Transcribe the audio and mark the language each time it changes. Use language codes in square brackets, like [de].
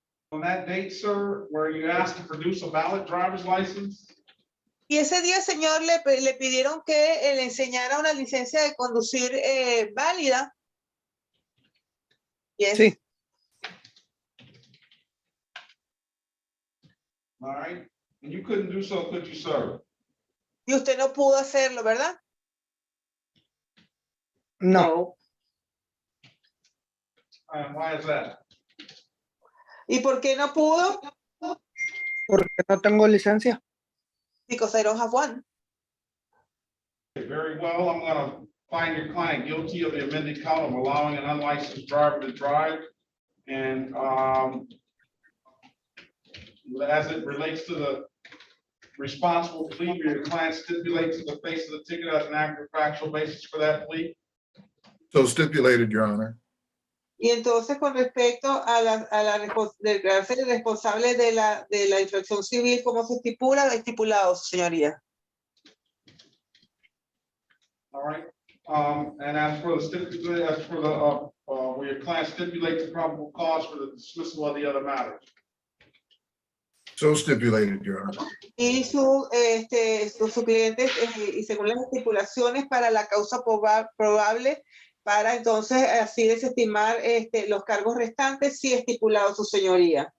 [en] On that date, sir, where you asked to produce a valid driver's license? [es] Y ese día, señor, le pidieron que le enseñara una licencia de conducir válida. [en] Yes. [es] Sí. [en] All right. And you couldn't do so, could you, sir? [es] Y usted no pudo hacerlo, ¿verdad? No. [en] And why is that? [es] ¿Y por qué no pudo? Porque no tengo licencia. [en] Because I don't have one. Very well, I'm gonna find your client guilty of the amended count of allowing an unlicensed driver to drive. And as it relates to the responsible plea, will your client stipulate to the face of the ticket as an accurate factual basis for that plea? So stipulated, Your Honor. [es] Y entonces, con respecto a declararse responsable de la infracción civil, como se estipula, estipulado, señoría. [en] All right. And as for the stipulation, as for the will your client stipulate the probable cause for the dismissal of the other matters? So stipulated, Your Honor. [es] Y su cliente, y según las estipulaciones para la causa probable, para entonces así desestimar los cargos restantes, sí estipulado, su señoría.